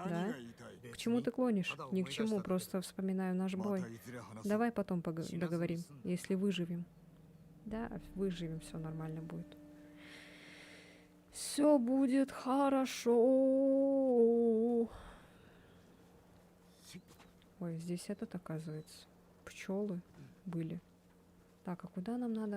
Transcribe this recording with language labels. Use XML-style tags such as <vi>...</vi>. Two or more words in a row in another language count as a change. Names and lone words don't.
<ru>Да?</ru> <ja>が言いたい？</ja> <ru>К чему ты клонишь? Ни к чему, просто вспоминаю наш</ru> <ja>ま</ja> <ru>бой.</ru> <ja>たいずれ話そう。</ja> <ru>Давай потом договорим, если выживем. Да, выживем, все нормально будет. Все будет хорошо. Ой, здесь этот, оказывается. Пчелы были. Так, а куда нам надо?</ru>